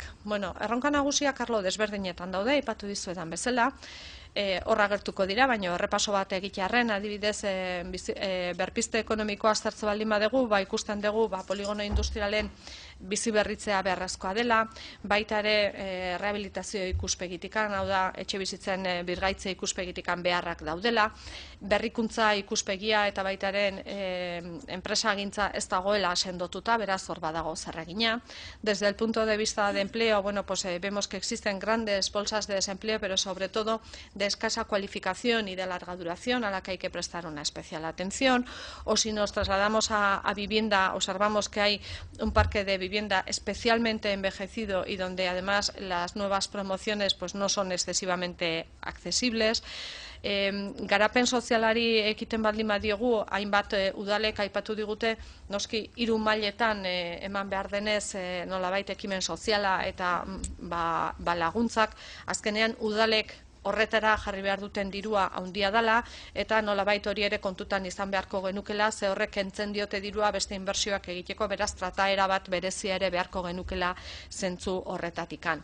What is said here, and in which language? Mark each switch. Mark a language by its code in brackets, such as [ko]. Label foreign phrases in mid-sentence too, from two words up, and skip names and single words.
[eu] Erronka nagusiak arlo desberdinetan daude, aipatu dizuetan bezala, horra gertuko dira, baina errepaso bat egitearren, adibidez, berpizte ekonomikoa aztertze baldin badegu, ikusten dugu poligono industrialen bizi berritzea beharrezkoa dela, baita ere rehabilitazio ikuspegitikan, hau da, etxe bizitzen birgaitze ikuspegitikan beharrak daudela, berrikuntza ikuspegia eta baitaren enpresagintza ez dagoela sendotuta, beraz hor badago zer egina. [es] Desde el punto de vista de empleo, vemos que existen grandes bolsas de desempleo, pero sobre todo de escasa cualificación y de larga duración, a la que hay que prestar una especial atención. O si nos trasladamos a vivienda, observamos que hay un parque de vivienda especialmente envejecido y donde además las nuevas promociones no son excesivamente accesibles. [eu] Garapen sozialari ekiten baldin badiogu, hainbat udalek aipatu digute, noski 3 mailetan eman behar denez nolabait ekimen soziala eta laguntzak, azkenean udalek horretara jarri behar duten dirua handia dela eta nolabait hori ere kontutan izan beharko genukela, ze horrek kentzen diote dirua beste inbertsioak egiteko, beraz trataera bat berezia ere beharko genukela zentzu horretatikan.